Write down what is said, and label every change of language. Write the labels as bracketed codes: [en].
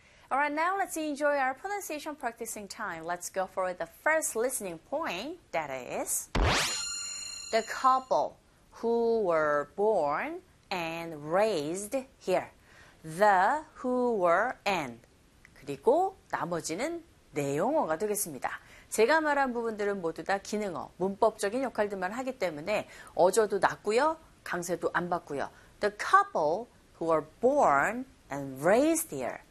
[en] Alright, now let's enjoy our pronunciation practicing time. Let's go for the first listening point, that is the couple who were born and raised here. The, who, were, and. [ko] 그리고 나머지는 내용어가 되겠습니다. 제가 말한 부분들은 모두 다 기능어, 문법적인 역할들만 하기 때문에 어조도 낮고요, 강세도 안 받고요. [en] The couple who were born and raised here.